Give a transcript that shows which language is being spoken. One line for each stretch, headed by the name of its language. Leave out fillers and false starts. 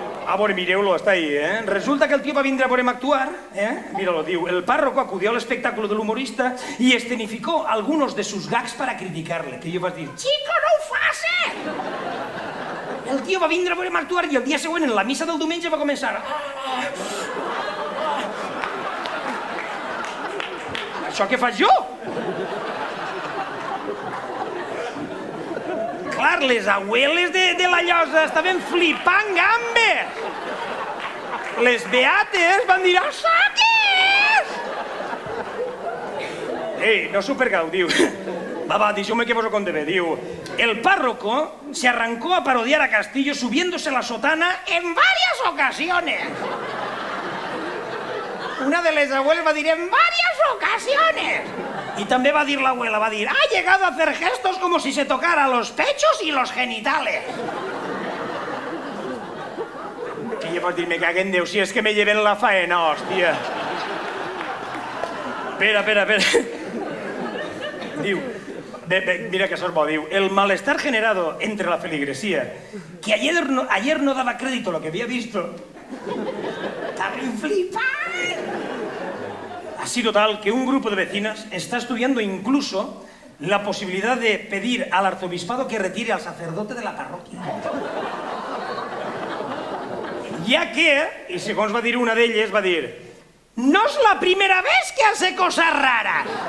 Catalan: A veure, mireu-lo, està ahí, Resulta que el tio va vindre a veurem actuar,
Spanish: Míralo, diu, el párroco acudió al espectáculo del humorista y escenificó algunos de sus gags para criticarle.
Catalan: Que jo vaig dir, chico, no ho facis! El tio va vindre a veurem actuar i el dia següent, en la missa del diumenge, va començar... Això què faig jo? Clar, les abueles de la Llosa estaven flipant gambes. Les beates van dir, això què és? Ei, no s'ho percau, diu. Va, deixeu-me que vos ho conté bé.
Spanish: Diu, el párroco se arrancó a parodiar a Castillo subiéndose la sotana en varias ocasiones.
Catalan: Una de les abuelas va dir,
Spanish: en varias ocasiones. Y también va a decir la abuela, va a decir, ha llegado a hacer gestos como si se tocara los pechos y los genitales.
Catalan: Que jo vaig dir, me caguen en Déu, si és que me lleven la faena, hòstia. Espera. Diu, mira que això és bo, diu,
Spanish: el malestar generado entre la feligresía, que ayer no daba crédito a lo que había visto, está bien flipant. Ha sido tal que un grupo de vecinas está estudiando incluso la posibilidad de pedir al arzobispado que retire al sacerdote de la parroquia.
Catalan: Ja que, i segons va dir una d'elles, va dir, no és la primera
Spanish: vez que hace cosas raras.